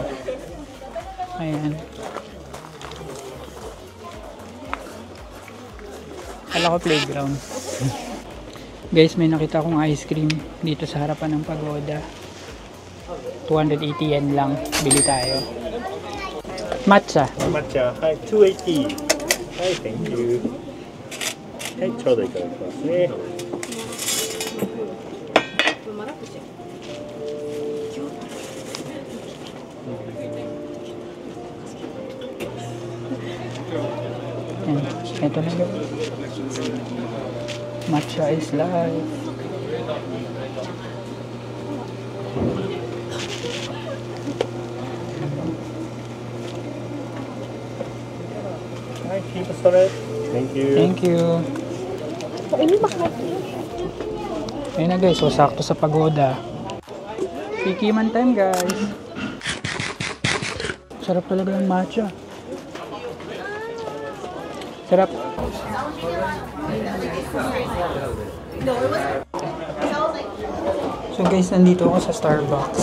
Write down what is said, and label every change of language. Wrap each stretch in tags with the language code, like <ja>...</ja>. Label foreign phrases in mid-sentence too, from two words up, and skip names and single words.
<tl>Ayan. Kala ko playground. Guys, may nakita akong ice cream dito sa harapan ng pagoda. 280 yen lang. Bili tayo. Matcha. Matcha.</tl> <en>Hi, 280. Hi, thank you.</en> <ja>はい、ちょうどいただきますね。</ja> <tl>Ito na yun.</tl> <en>Matcha is life. はい、 keep straight. Thank you. Thank you.</en> <tl>Ayun na guys, so sakto sa pagoda. Pikiman time guys. Sarap talaga ng matcha. Sarap. So guys, nandito ako sa Starbucks.</tl>